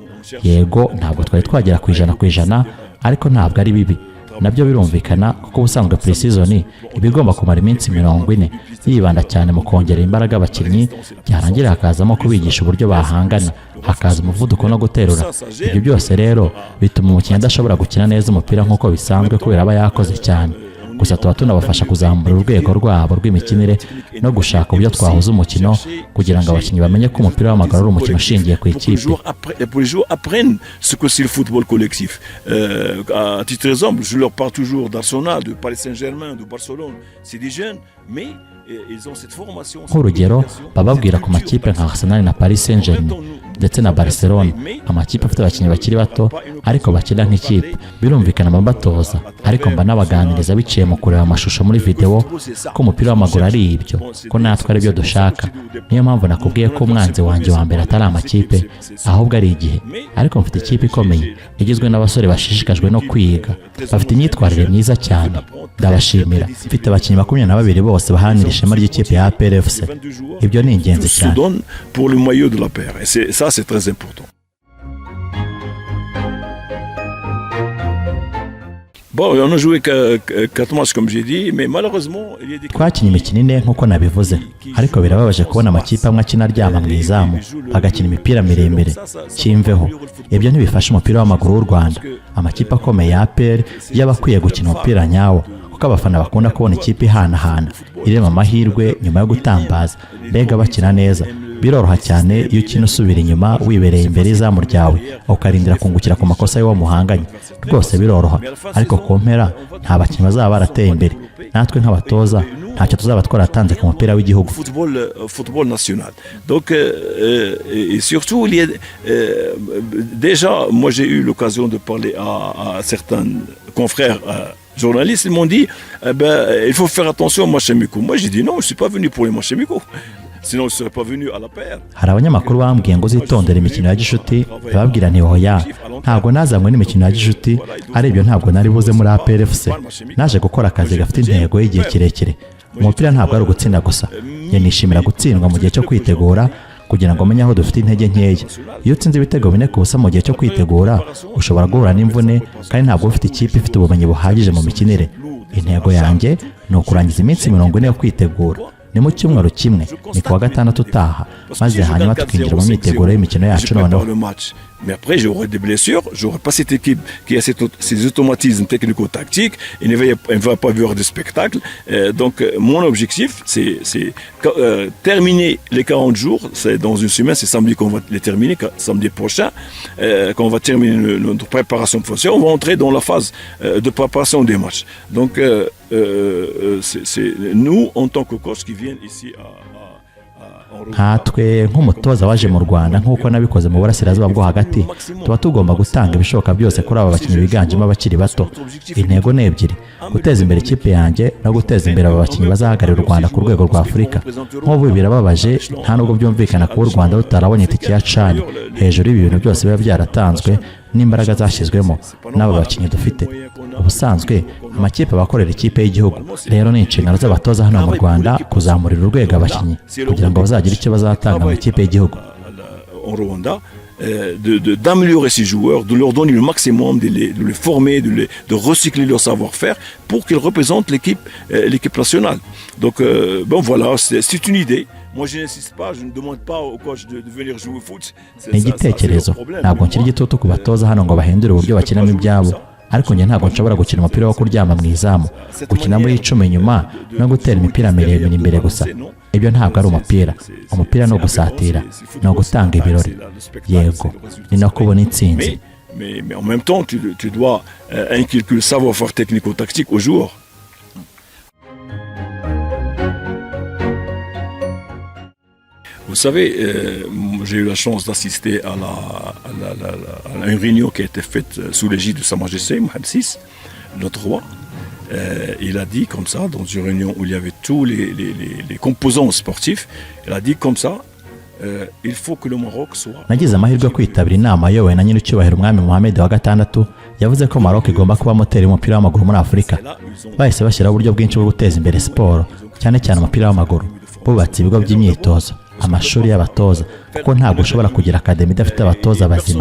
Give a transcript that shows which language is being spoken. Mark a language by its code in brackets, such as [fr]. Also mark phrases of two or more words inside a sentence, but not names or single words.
[rw] yego ntabwo twari twagera ku ijana ariko ntabwo ari bibi nabyo birumvikana kuko ubusanzwe pre-season iba igomba kumara iminsi 40 yibanda cyane mu kongera imbaraga abakinnyi byarangira hakazamo kubigisha uburyo bahangana hakaza umuvuduko no guterura ibyo byose rero bituma umukinnyi adashobora gukina neza umupira nk'uko bisanzwe kubera aba yakoze cyane gusa tuba tunabafasha kuzamura urwego rwabo rw'imikinire no gushaka uburyo twahuza umukino kugira ngo abakinnyi bamenye ko umupira w'amaguru ari umukino ushingiye ku ikipe. [fr] Pour les joueurs apprennent ce que c'est le football collectif. À titre d'exemple, je leur parle toujours d'Arsenal, de Paris Saint-Germain, de Barcelone. C'est des jeunes, mais ils ont cette formation. [rw] Nk'urugero bababwira ku makipe nka Arsenal na Paris Saint-Germain ndetse na Barcelona, amakipe afite abakinnyi bakiri bato ariko bakina nk'ikipe birumvikana bambatoza ariko mba n'abaganiriza biciye mu kureba amashusho muri video ko umupira w'amaguru ari ibyo ko natwe ari byo dushaka. Niyo mpamvu nakubwiye ko umwanzi wanjye wa mbere atari amakipe ahubwo ari igihe, ariko mfite ikipe ikomeye igizwe n'abasore bashishikajwe no kwiga bafite imyitwarire myiza cyane ndabashimira. Mfite abakinnyi 22 bose bahanira ishema ry'ikipe ya APR FC. Ibyo ni ingenzi cyane. [fr] Pour le maillot de la paire. Et ça c'est très important. Bon, on a joué 4 matchs comme j'ai dit, mais malheureusement il y a des [rw] twakinnye imikino ine nk'uko nabivuze ariko birababaje kubona amakipe amwe akina aryama mu izamu agakina imipira miremire cyimveho. Ibyo ntibifasha umupira w'amaguru w'u Rwanda. Amakipe akomeye ya APR yaba akwiye gukina umupira nyawo kuko abafana bakunda kubona ikipe ihanahana irema amahirwe nyuma yo gutambaza mbega bakina neza. Biroroha cyane iyo ukina usubira inyuma wibereye imbere y'izamu ryawe ukarindira kungukira ku makosa y'uwo muhanganye. Rwose biroroha ariko ku mpera nta bakinnyi bazaba barateye imbere. Natwe nk'abatoza ntacyo tuzaba twaratanze ku mupira w'igihugu. [fr] Football national. Donc et surtout il y a déjà moi j'ai eu l'occasion de parler à certains confrères journalistes, ils m'ont dit il faut faire attention aux matchs amicaux. Moi j'ai dit non, je suis pas venu pour les matchs amicaux. Sinon je serais pas venu à la paire. [rw] Hari abanyamakuru bambwiye ngo uzitondere imikino ya gishuti bababwira nti hoya ntabwo nazanywe n'imikino ya gishuti ari ibyo ntabwo nari buze muri APR FC. Naje gukora akazi gafite intego y'igihe kirekire. Umupira ntabwo ari ugutsinda gusa. Njye nishimira gutsindwa mu gihe cyo kwitegura kugira ngo menye aho dufite intege nkeya. Iyo utsinze ibitego 4 ku busa mu gihe cyo kwitegura ushobora guhura n'imvune kandi ntabwo ufite ikipe ifite ubumenyi buhagije mu mikinire. Intego yanjye ni ukurangiza iminsi 40 yo kwitegura. Ni mu cyumweru kimwe ni kuwa gatandatu utaha maze hanyuma tukinjira mu myiteguro y'imikino yacu noneho. [fr] Mais après, j'aurai des blessures, j'aurai pas cette équipe qui a ces automatismes technico-tactiques, et ne va pas voir de spectacle. Donc, mon objectif, c'est terminer les 40 jours. C'est dans une semaine, c'est samedi qu'on va les terminer, samedi prochain, quand on va terminer notre préparation professionnelle, on va entrer dans la phase de préparation des matchs. Donc, c'est nous, en tant que coach, qui viennent ici à [rw] nkatwe nk'umutoza waje mu Rwanda nk'uko nabikoze mu burasirazuba bwo hagati tuba tugomba gutanga ibishoboka byose kuri aba bakinnyi biganjemo abakiri bato. Intego ni ebyiri: guteza imbere ikipe yanjye no guteza imbere aba bakinnyi bazahagararira u Rwanda ku rwego rwa Afurika. Nk'ubu birababaje nta nubwo byumvikana kuba u Rwanda rutarabonye itike ya CHAN hejuru y'ibi bintu byose biba byaratanzwe n'imbaraga zashyizwemo n'aba bakinnyi dufite. Ubusanzwe amakipe abakorera ikipe y'igihugu, rero ni inshingano z'abatoza hano mu Rwanda kuzamurira urwego abakinnyi kugira ngo bazagira icyo bazatanga mu ikipe y'igihugu. [fr] D'améliorer ces joueurs, de leur donner le maximum, de les former, de recycler leur savoir-faire pour qu'ils représentent l'équipe nationale. Donc bon voilà, c'est une idée. Moi je n'insiste pas, je ne demande pas au coach de venir jouer au foot. [rw] Ni igitekerezo, ntabwo nkiri igitutu ku batoza hano ngo bahindure uburyo bakinamo ibyabo, ariko njye ntabwo nshobora gukina umupira wo kuryama mu izamu, gukina muri 10 inyuma no gutera imipira miremire imbere gusa. Ibyo ntabwo ari umupira. Umupira no gusatira, no gutanga ibirori. Yego, ni no kubona intsinzi. [fr] Mais en même temps, tu dois inculquer le savoir-faire technico-tactique aux joueurs. Vous savez, j'ai eu la chance d'assister à une réunion qui a été faite sous l'égide de Sa Majesté Mohamed VI, notre roi. Il a dit comme ça, dans une réunion où il y avait tous les composants sportifs, il a dit comme ça, il faut que le Maroc soit... [rw] Nagize amahirwe yo kwitabira inama yowe na nyiricyubahiro umwami Mohamed wa gatandatu yavuze ko Maroc igomba kuba moteri y'umupira w'amaguru muri Afurika. Bahise bashyiraho uburyo bwinshi bwo guteza imbere siporo, cyane cyane umupira w'amaguru. Bubatse ibigo by'imyitozo, amashuri y'abatoza kuko ntabwo ushobora kugira akademi idafite abatoza bazima.